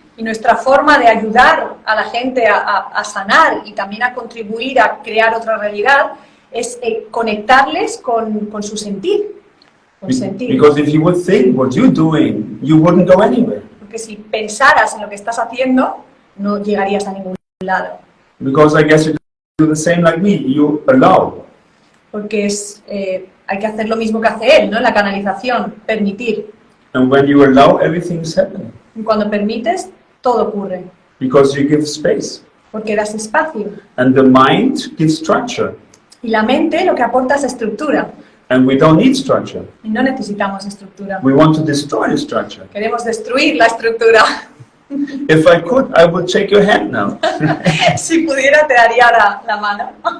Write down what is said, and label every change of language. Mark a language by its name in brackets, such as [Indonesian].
[Spanish] Y nuestra forma de ayudar a la gente a sanar y también a contribuir a crear otra realidad es conectarles con su sentir. Con sentir. [English] Because if you would think what you're doing, you wouldn't go anywhere. [Spanish] Porque si pensaras en lo que estás haciendo, no llegarías a ningún lado. [English] Because I guess you do the same like me. You allow. [Spanish] Porque hay que hacer lo mismo que hace él, ¿no? En la canalización, permitir. [English] And when you allow, everything is happening. [Spanish] Y cuando permites, todo ocurre. [English] Because you give space. [Spanish] Porque das espacio. [English] And the mind gives structure. [Spanish] Y la mente lo que aporta es estructura. [English] And we don't need structure. [Spanish] Y no necesitamos estructura. [English] We want to destroy the structure. [Spanish] Queremos destruir la estructura. [English] If I could, I would shake your hand now. [Spanish] Si pudiera, te daría la mano.